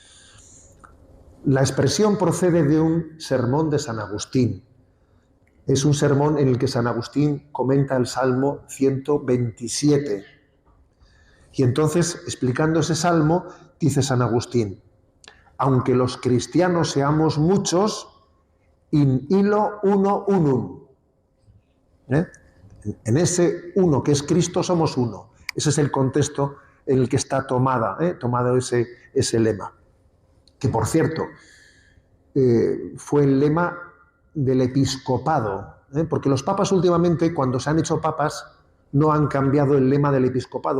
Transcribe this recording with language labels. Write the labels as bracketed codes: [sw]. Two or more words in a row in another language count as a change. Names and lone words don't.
[es] La expresión procede de un sermón de San Agustín. Es un sermón en el que San Agustín comenta el Salmo 127. Y entonces, explicando ese salmo, dice San Agustín: aunque los cristianos seamos muchos, [la] in illo uno unum. [es] En ese uno que es Cristo somos uno. Ese es el contexto en el que está tomado ese lema. Que, por cierto, fue el lema del episcopado, porque los papas últimamente, cuando se han hecho papas, no han cambiado el lema del episcopado.